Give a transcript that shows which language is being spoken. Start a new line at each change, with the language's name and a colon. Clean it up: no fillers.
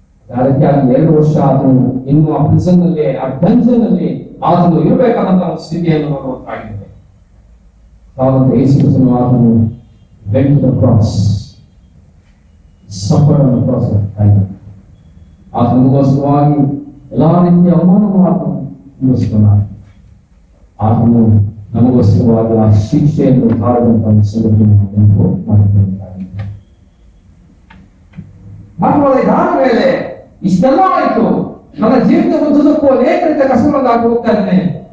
Kannada: ಅದಕ್ಕೆ ಆಗ 2 ವರ್ಷ ಆತನು ಇನ್ನು ಆ ಪ್ರಿಸನ್ ನಲ್ಲಿ, ಆ ಡಂಜನ್ ನಲ್ಲಿ ಆತನು ಇರಬೇಕಾದಂತಹ ಒಂದು ಸ್ಥಿತಿಯನ್ನು ನೋಡುವಂತಾಗಿದೆ. ಯೇಸು ಕ್ರಿಸ್ತನು ಆತನು
English: went to the cross, suffered on the cross of Calvary.
Kannada: ಆತನಿಗೋಸ್ಕರವಾಗಿ ಎಲ್ಲಾ ರೀತಿಯ ಅವಮಾನವನ್ನು ಆತನು ಅನುಭವಿಸಿಕೊಂಡಾನೆ. ಆತನು ನಮಗೋಸ್ಕರವಾಗಿ ಆ ಶಿಕ್ಷೆಯನ್ನು ತಾಳದಂತಹ ಸಂಗತಿಯನ್ನು ನೆನಪು ಮಾಡಿಕೊಳ್ಳಬೇಕಾಗಿದೆ. ಇದಾದ ಮೇಲೆ ಇಷ್ಟೆಲ್ಲ ಆಯ್ತು, ನನ್ನ ಜೀವಿತ ಉದ್ದಕ್ಕೂ ಅನೇಕ ರೀತಿಯ ಕಷ್ಟಗಳನ್ನು ಹಾಕಿ ಹೋಗ್ತಾ ಇದ್ದೇನೆ.